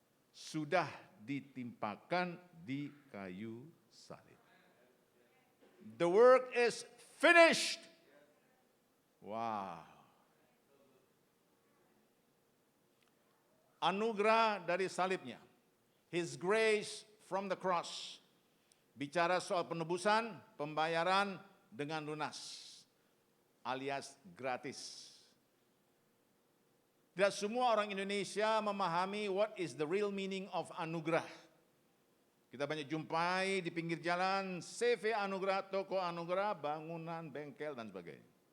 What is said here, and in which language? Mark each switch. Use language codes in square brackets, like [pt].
[id] Sudah ditimpakan di kayu salib. [en] The work is finished. Wow. [id] Anugerah dari salibnya. [en] His grace from the cross. [id] Bicara soal penebusan, pembayaran dengan lunas. Alias gratis. Tidak semua orang Indonesia memahami [en] what is the real meaning of [id] anugerah. Kita banyak jumpai di pinggir jalan, CV anugerah, toko anugerah, bangunan, bengkel, dan sebagainya.